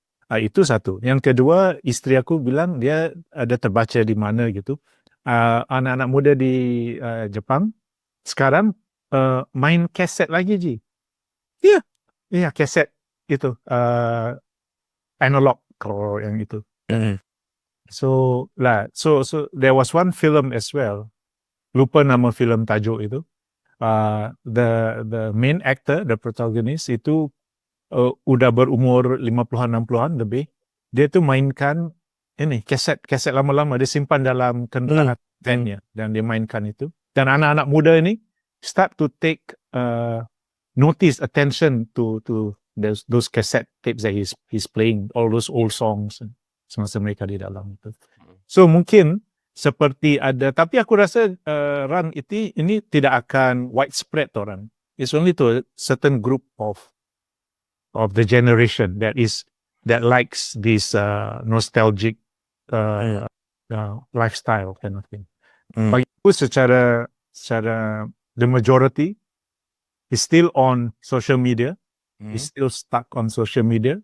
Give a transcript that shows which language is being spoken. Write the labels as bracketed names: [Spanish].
[Indonesian] Itu satu. Yang kedua, istri aku bilang dia ada terbaca di mana gitu. Anak-anak muda di Jepang sekarang main kaset lagi, Ji. Iya, kaset itu analog kalau yang itu. [English] So there was one film as well. [Indonesian] Lupa nama film tajuk itu. [English] The main actor, the protagonist [Indonesian] itu udah berumur 50-an 60-an lebih. Dia tuh mainkan ini kaset lama-lama, dia simpan dalam kendaraan van-nya dan dia mainkan itu. Dan anak-anak muda ini [English] start to take notice, attention to those cassette tapes that he's playing, all those old songs [Indonesian] semasa mereka di dalam itu. So mungkin seperti ada, tapi aku rasa Ran ini tidak akan widespread orang. [English] It's only to a certain group of the generation that likes this nostalgic lifestyle kind of thing. [Indonesian] Bagi aku secara [English] the majority is still on social media, is still stuck on social media.